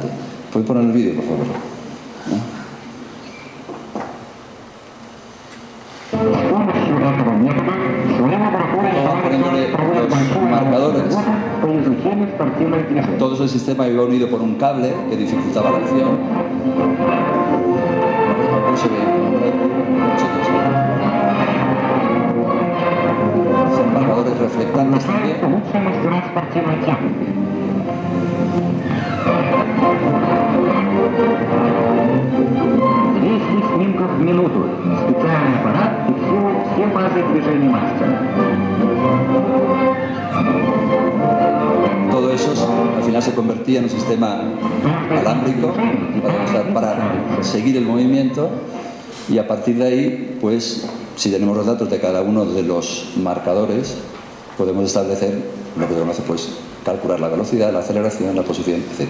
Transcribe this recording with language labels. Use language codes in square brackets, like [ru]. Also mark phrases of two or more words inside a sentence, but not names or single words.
[es] ¿Pueden poner el vídeo, por favor? Estamos poniéndole los marcadores. Todo ese sistema iba unido por un cable que dificultaba la acción. Son marcadores reflectantes también. [ru] Снимков в минуту. Специальный аппарат и все фазы движения мастера. [es] Todo eso al final se convertía en un sistema alámbrico para seguir el movimiento, y a partir de ahí, pues, si tenemos los datos de cada uno de los marcadores, podemos establecer lo que se conoce, pues, calcular la velocidad, la aceleración, la posición, etc.